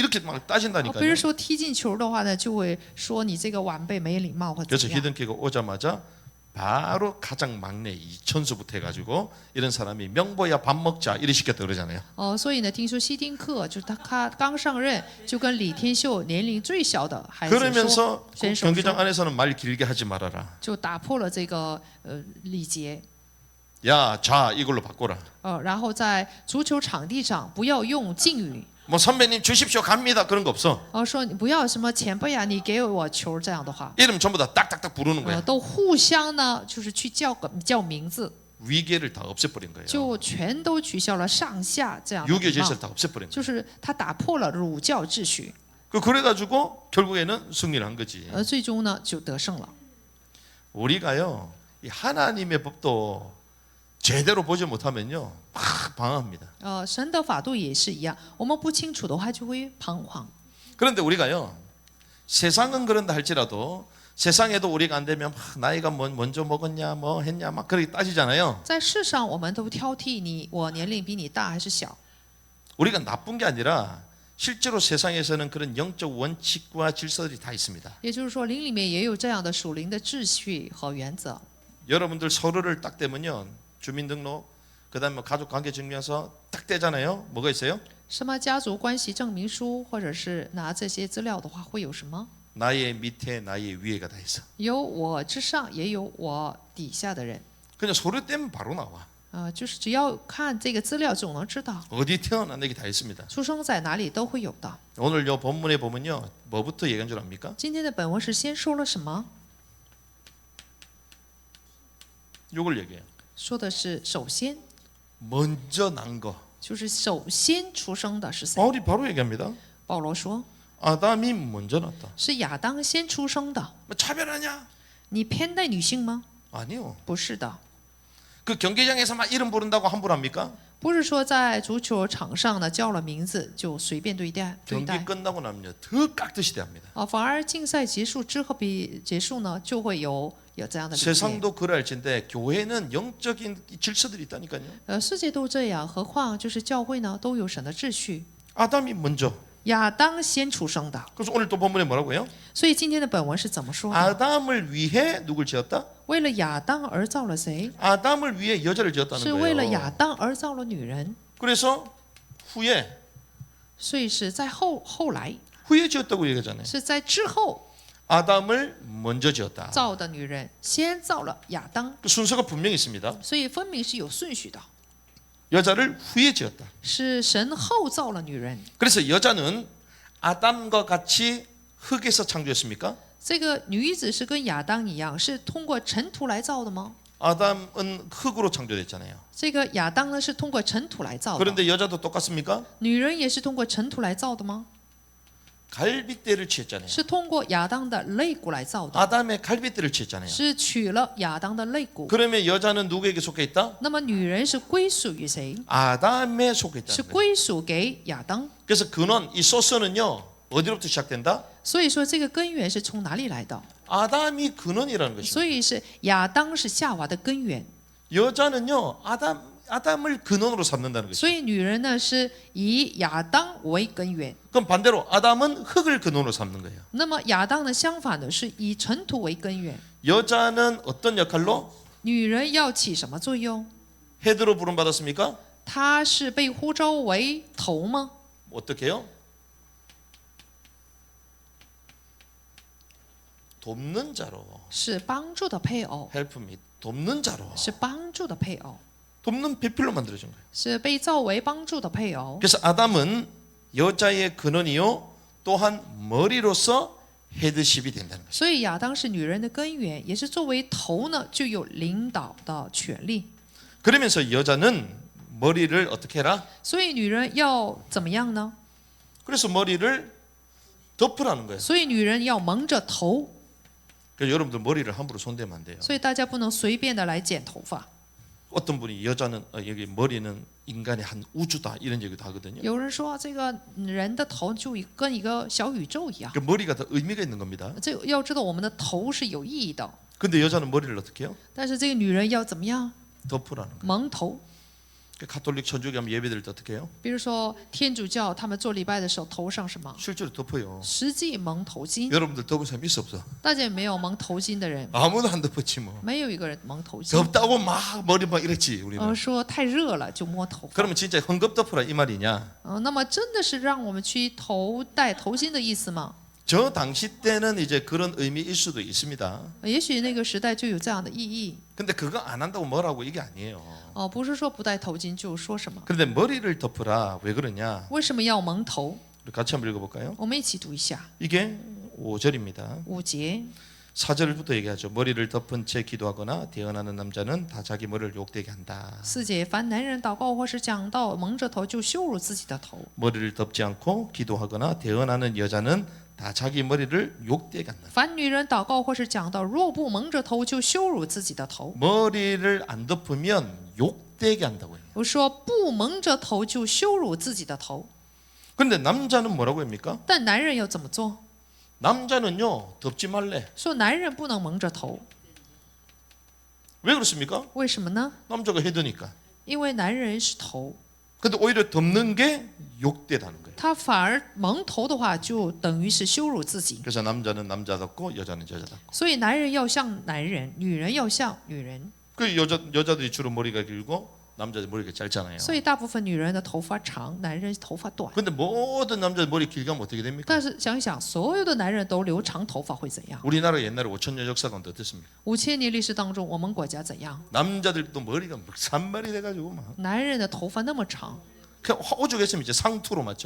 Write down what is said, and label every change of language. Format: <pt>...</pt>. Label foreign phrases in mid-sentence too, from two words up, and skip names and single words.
<ko>이렇게 막</ko> <zh>别人</zh> <ko>따진다니까요.</ko> <zh>说踢进球的话呢，就会说你这个晚辈没礼貌或者</zh> <ko>그래서</ko> <zh>怎么样。</zh> <ko>히든키가 오자마자 바로 가장 막내 이천수부터 해가지고 이런 사람이 명보야 밥 먹자 이래 시켰다 그러잖아요.</ko> <zh>所以呢，听说希丁克就是他刚上任，就跟李天秀年龄最小的孩子说，</zh> <ko>그러면서 그</ko> <zh>选手</zh> <ko>경기장</ko> <zh>说，</zh> <ko>안에서는 말 길게 하지 말아라.</ko> <zh>就打破了这个礼节。</zh> <ko>야, 자 이걸로 바꿔라.</ko> <zh>然后在足球场地上不要用敬语，</zh> <ko>뭐 선배님 주십시오 갑니다 그런 거 없어.</ko> <zh>说你不要什么前辈啊，你给我球这样的话，</zh> <ko>이름 전부 다 딱딱딱 부르는 거야.</ko> <zh>都互相呢就是去叫名字，</zh> <ko>위계를 다 없애버린 거예요.</ko> <zh>就全都取消了上下这样的</zh> <ko>유교</ko> <zh>礼貌</zh> <ko>질서를 다 없애버린</ko> <zh>就</zh> <ko>거예요.</ko> <zh>是他打破了儒教秩序，</zh> <ko>그래가지고 결국에는 승리를 한 거지.</ko> <zh>最终呢就得胜了。</zh> <ko>우리가요 이 하나님의 법도 제대로 보지 못하면요 막 방황합니다.</ko> <zh>神的法度也是一样，我们不清楚的话就会彷徨。</zh> <ko>그런데 우리가요 세상은 그런다 할지라도 세상에도 우리가 안 되면 막 나이가 먼저 먹었냐 뭐 했냐 막 그렇게 따지잖아요.</ko> <zh>在世上，我们都挑剔我年龄比你大还是小。</zh> <ko>우리가 나쁜 게 아니라 실제로 세상에서는 그런 영적 원칙과 질서들이 다 있습니다.</ko> <zh>也就是说，灵里面也有这样的属灵的秩序和原则。</zh> <ko>여러분들 서류를 딱 떼면요 주민등록 그다음에 뭐 가족관계증명서 딱 떼잖아요. 뭐가 있어요?</ko> <zh>什么家族关系证明书，或者是拿这些资料的话，会有什么？</zh> <ko>나의 밑에 나의 위에가 다 있어.</ko> <zh>有我之上，也有我底下的人。</zh> <ko>그냥 서류 떼면 바로 나와.</ko> <zh>就是只要看这个资料，就能知道</zh> <ko>어디 태어났는지 다 있습니다.</ko> <zh>出生在哪里都会有的。</zh> <ko>오늘 요 본문에 보면요 뭐부터 얘기한 줄 압니까?</ko> <zh>今天的本文是先说了什么？</zh> <ko>요걸 얘기해요.</ko> <zh>说的是首先，</zh> <ko>먼저 난 거.</ko> <zh>就是首先出生的是谁？</zh> <ko>바울이 바로 얘기합니다.</ko> <zh>保罗说</zh> <ko>아담이 먼저 났다.</ko> <zh>是亚当先出生的。</zh> <ko>뭐 차별하냐?</ko> <zh>你偏待女性吗？</zh> <ko>아니요.</ko> <zh>不是的，</zh> <ko>그 경기장에서 막 이름 부른다고 함부로 합니까?</ko> <zh>不是说在足球场上呢叫了名字就随便对待。</zh> <ko>경기 끝나고 나면요 더 깍듯이 대합니다.</ko> <zh>反而竞赛结束之后结束呢，就会有这样的礼节。</zh> <ko>세상도 그럴진데 교회는 영적인 질서들이 있다니까요.</ko> <zh>世界都这样，何况就是教会呢，都有神的秩序。</zh> <ko>아담이 먼저.</ko> <zh>亚当先出生的，</zh> <ko>그래서 오늘 또 본문에 뭐라고요?</ko> <zh>所以今天的本文是怎么说的？</zh> <ko>아담을 위해 누굴 지었다?</ko> <zh>为了亚当而造了谁？</zh> <ko>아담을 위해 여자를 지었다는</ko> <zh>是为了亚</zh> <ko>거예요.</ko> <zh>当而造了女人，</zh> <ko>그래서 후에</ko> <zh>所以是在后来，</zh> <ko>후에 지었다고 얘기하잖아요.</ko> <zh>是在之后</zh> <ko>아담을 먼저 지었다.</ko> <zh>造的女人，先造了亚当，</zh> <ko>그 순서가 분명히 있습니다.</ko> <zh>所以分明是有顺序的，</zh> <ko>여자를 후에 지었다.</ko> <zh>是神后造了女人。</zh> <ko>그래서 여자는 아담과 같이 흙에서 창조했습니까?</ko> <zh>这个女子是跟亚当一样，是通过尘土来造的吗？</zh> <ko>아담은 흙으로 창조됐잖아요.</ko> <zh>这个亚当呢是通过尘土来造的，</zh> <ko>그런데 여자도 똑같습니까?</ko> <zh>女人也是通过尘土来造的吗？</zh> <ko>갈빗대를 취했잖아요.</ko> <zh>是通过亚当的肋骨来造的，</zh> <ko>아담의 갈빗대를 취했잖아요.</ko> <zh>是取了亚当的肋骨。</zh> <ko>그러면 여자는 누구에게 속해 있다?</ko> <zh>那么女人是归属于谁？</zh> <ko>아담에 속해</ko> <zh>是</zh> <ko>있다는 거예요.</ko> <zh>归属给亚当。</zh> <ko>그래서 근원 이 소스는요 어디로부터 시작된다?</ko> <zh>所以说这个根源是从哪里来的？</zh> <ko>아담이 근원이라는 것입니다.</ko> <zh>所以是亚当是夏娃的根源，</zh> <ko>여자는요 아담을 근원으로 삼는다는 것이죠.</ko> <zh>所以女人呢是以亚当为根源。</zh> <ko>그럼 반대로 아담은 흙을 근원으로 삼는 거예요.</ko> <zh>那么亚当呢相反的是以尘土为根源。</zh> <ko>여자는 어떤 역할로?</ko> <zh>女人要起什么作用？</zh> <ko>헤드로 부름 받았습니까?</ko> <zh>她是被呼召为头吗？</zh> <ko>어떻게 해요? 돕는 자로</ko> <zh>是帮助的配偶，</zh> <en>help me</en> <ko>돕는 자로</ko> <zh>是帮助的配偶，</zh> <ko>돕는 배필로 만들어진 거예요.</ko> <zh>是被造为帮助的配偶。</zh> <ko>그래서 아담은 여자의 근원이요 또한 머리로서 헤드십이 된다는 거예요.</ko> <zh>所以亚当是女人的根源，也是作为头呢，就有领导的权利。</zh> <ko>그러면서 여자는 머리를 어떻게 해라?</ko> <zh>所以女人要怎么样呢？</zh> <ko>그래서 머리를 덮으라는 거예요.</ko> <zh>所以女人要蒙着头。</zh> <ko>그래서 여러분들 머리를 함부로 손대면 안 돼요.</ko> <zh>所以大家不能随便的来剪头发。</zh> <ko>어떤 분이 여자는 여기 머리는 인간의 한 우주다 이런 얘기도 하거든요.</ko> <zh>有人说这个人的头就跟一个小宇宙一样。</zh> <ko>그 머리가 더 의미가 있는 겁니다.</ko> <zh>这要知道我们的头是有意义的，</zh> <ko>근데 여자는 머리를 어떻게 해요?</ko> <zh>但是这个女人要怎么样？</zh> <ko>덮으라는 거예요.</ko> <zh>蒙头。</zh> <ko>그 가톨릭 천주교하면 예배드릴 때 어떻게 해요?</ko> <zh>比如说天主教他们做礼拜的时候头上是蒙，</zh> <ko>실제로 덮어요.</ko> <zh>实际蒙头巾。</zh> <ko>여러분들 덮은 사람 있어 없어?</ko> <zh>大家有没有蒙头巾的人？</zh> <ko>아무도 안 덮었지 뭐.</ko> <zh>没有一个人蒙头巾。</zh> <ko>덥다고 막 머리 막 이랬지 우리는.</ko> <zh>说太热了就摸头发。</zh> <ko>그러면 진짜 헝겊 덮으라 이 말이냐?</ko> <zh>那么真的是让我们去戴头巾的意思吗？</zh> <ko>저 당시 때는 이제 그런 의미일 수도 있습니다.</ko> <zh>也许那个时代就有这样的意义。</zh> <ko>근데 그거 안 한다고 뭐라고 이게 아니에요.</ko> <zh>不是说不戴头巾就说什么。</zh> <ko>그런데 머리를 덮으라 왜 그러냐?</ko> <zh>为什么要蒙头？</zh> <ko>우리 같이 한번 읽어볼까요?</ko> <zh>我们一起读一下</zh> <ko>이게 5절입니다.</ko> <zh>5节。</zh> <ko>4절부터 얘기하죠. 머리를 덮은 채 기도하거나 대언하는 남자는 다 자기 머리를 욕되게 한다.</ko> <zh>4节，凡男人祷告或是讲道蒙着头，就羞辱自己的頭。</zh> <ko>머리를 덮지 않고 기도하거나 대언하는 여자는 다 자기 머리를 욕되게 한다.</ko> <zh>凡女人祷告或是讲道，若不蒙着头，就羞辱自己的头。</zh> <ko>머리를 안 덮으면 욕되게 한다고 해요.</ko> <zh>我说不蒙着头就羞辱自己的头，</zh> <ko>그런데 남자는 뭐라고 합니까?</ko> <zh>但男人要怎么做？</zh> <ko>남자는요 덮지 말래.</ko> <zh>说男人不能蒙着头，</zh> <ko>왜 그렇습니까?</ko> <zh>为什么呢？</zh> <ko>남자가 헤드니까.</ko> <zh>因为男人是头，</zh> <ko>근데 오히려 덮는 게 욕되다는 거예요.</ko> <zh>他反而蒙头的话，就等于是羞辱自己。</zh> <ko>그래서 남자는 남자답고 여자는 여자답고.</ko> <zh>所以男人要像男人，女人要像女人。</zh> <ko>그 여자들이 주로 머리가 길고 남자들 머리가 짧잖아요.</ko> <zh>所以大部分女人的头发长，男人头发短。</zh> <ko>근데 모든 남자들 머리 길게 하면 어떻게 됩니까?</ko> <zh>但是想一想，所有的男人都留长头发会怎样？</zh> <ko>우리나라 옛날에 5천년 역사 가운데 어땠습니까?</ko> <zh>5000 年历史当中，我们国家怎样？</zh> <ko>남자들도 머리가 막 산발이 돼가지고 막.</ko> <zh>男人的头发那么长，</zh> <ko>그 오죽했으면 이제 상투로 맞죠?</ko>